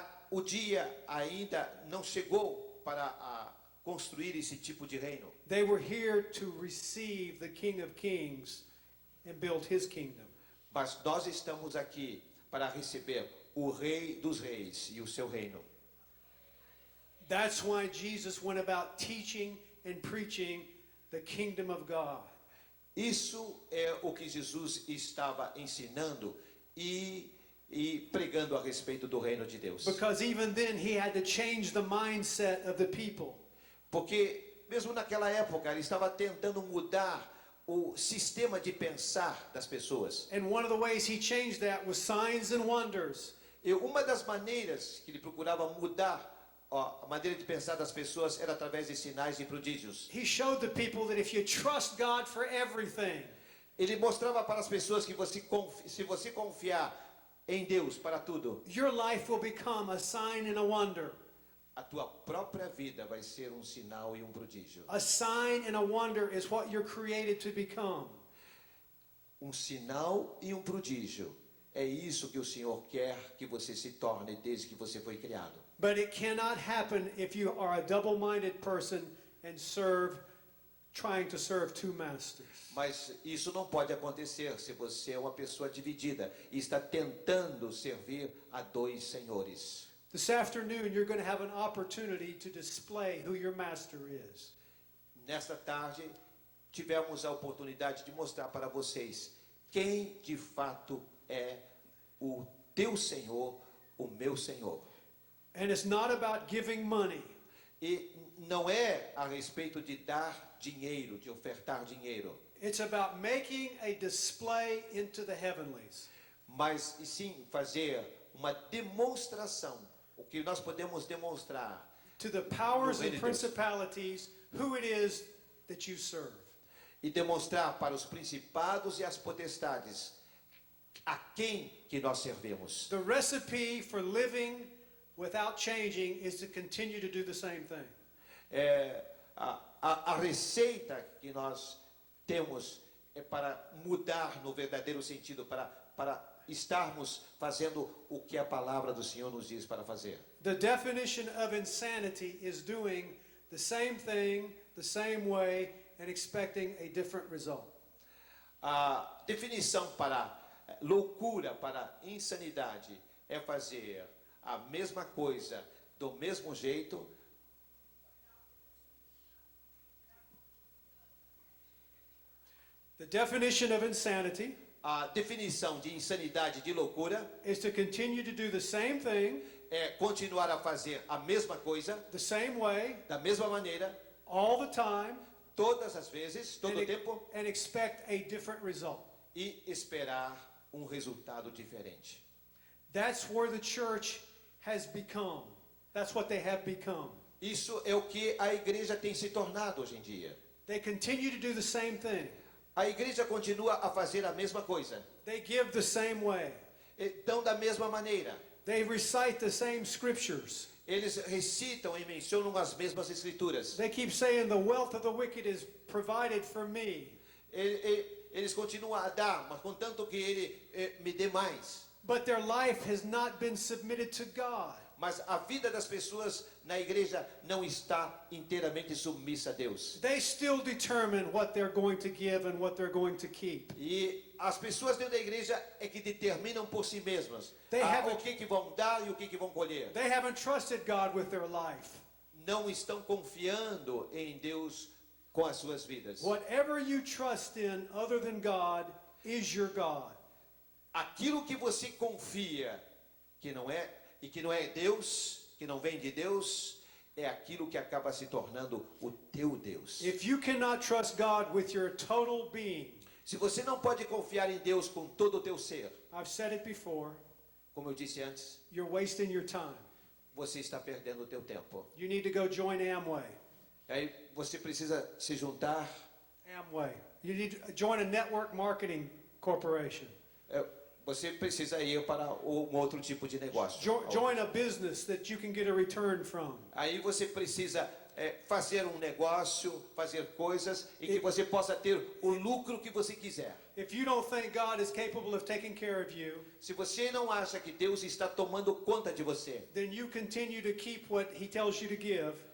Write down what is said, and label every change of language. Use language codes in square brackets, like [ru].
[pt] O dia ainda não chegou para construir esse tipo de reino. [en] They were here to receive the King of Kings and build his kingdom. [pt] Mas nós estamos aqui para receber o Rei dos Reis e o seu reino. [en] That's why Jesus went about teaching and preaching the kingdom of God. [pt] Isso é o que Jesus estava ensinando e pregando a respeito do reino de Deus. [en] Because even then he had to change the mindset of the people. [pt] Porque mesmo naquela época ele estava tentando mudar o sistema de pensar das pessoas. [en] And one of the ways he changed that was signs and wonders. [pt] E uma das maneiras que ele procurava mudar a maneira de pensar das pessoas era através de sinais e prodígios. [en] He showed the people that if you trust God for everything, [pt] Ele mostrava para as pessoas que se você confiar em Deus para tudo, [en] your life will become a sign and a wonder. [pt] a tua própria vida vai ser um sinal e um prodígio. [en] A sign and a wonder is what you're created to become. [pt] Um sinal e um prodígio. É isso que o Senhor quer que você se torne desde que você foi criado. [en] But it cannot happen if you are a double-minded person and trying to serve two masters. [pt] Mas isso não pode acontecer se você é uma pessoa dividida e está tentando servir a dois senhores. [en] This afternoon, you're going to have an opportunity to display who your master is. [pt] Nesta tarde, tivemos a oportunidade de mostrar para vocês quem de fato é o teu Senhor, o meu Senhor. [en] And it's not about giving money. [pt] E não é a respeito de dar dinheiro, de ofertar dinheiro, [en] It's about making a display into the heavenlies. [pt] mas e sim fazer uma demonstração, o que nós podemos demonstrar [en] To the powers [pt] No reino [en] and [pt] de Deus. [en] principalities, who it is that you serve. [pt] e demonstrar para os principados e as potestades a quem que nós servimos. [en] The recipe for living without changing is to continue to do the same thing. [pt] A receita que nós temos é para mudar no verdadeiro sentido, para estarmos fazendo o que a palavra do Senhor nos diz para fazer. [en] The definition of insanity is doing the same thing, the same way, and expecting a different result. [pt] A definição para loucura, para insanidade, é fazer a mesma coisa do mesmo jeito. [en] The definition of insanity [pt] A definição de insanidade, de loucura, [en] is to continue to do the same thing, [pt] é continuar a fazer a mesma coisa, [en] the same way, [pt] da mesma maneira, [en] all the time, [pt] todas as vezes, todo o tempo, [en] and expect a different result. [pt] e esperar um resultado diferente. [en] That's where the church has become. That's what they have become. [pt] Isso é o que a igreja tem se tornado hoje em dia. [en] They continue to do the same thing. [pt] A igreja continua a fazer a mesma coisa. [en] They give the same way. [pt] Então, da mesma maneira, [en] They recite the same scriptures. [pt] eles recitam e mencionam as mesmas escrituras. [en] They keep saying the wealth of the wicked is provided for me. [pt] Eles continuam a dar, mas contanto que ele me dê mais. [en] But their life has not been submitted to God. [pt] Mas a vida das pessoas na igreja não está inteiramente submissa a Deus. [en] They still determine what they're going to give and what they're going to keep. [pt] E as pessoas dentro da igreja é que determinam por si mesmas o que vão dar e o que vão colher. [en] They haven't trusted God with their life. [pt] Não estão confiando em Deus com as suas vidas. [en] Whatever you trust in other than God is your God. [pt] Aquilo que você confia que não é Deus, que não vem de Deus, é aquilo que acaba se tornando o teu Deus. [en] If you cannot trust God with your total being, [pt] Se você não pode confiar em Deus com todo o teu ser, [en] I've said it before, [pt] como eu disse antes, [en] you're wasting your time. [pt] você está perdendo o teu tempo. [en] You need to go join Amway. [pt] Aí você precisa se juntar. [en] Amway. You need to join a network marketing corporation. [pt] Você precisa ir para um outro tipo de negócio. [en] Join a business that you can get a return from. [pt] Aí você precisa fazer um negócio, fazer coisas e que você possa ter o lucro que você quiser. [en] If you don't think God is capable of taking care of you, [pt] Se você não acha que Deus está tomando conta de você [en] then you continue to keep what He tells you to give,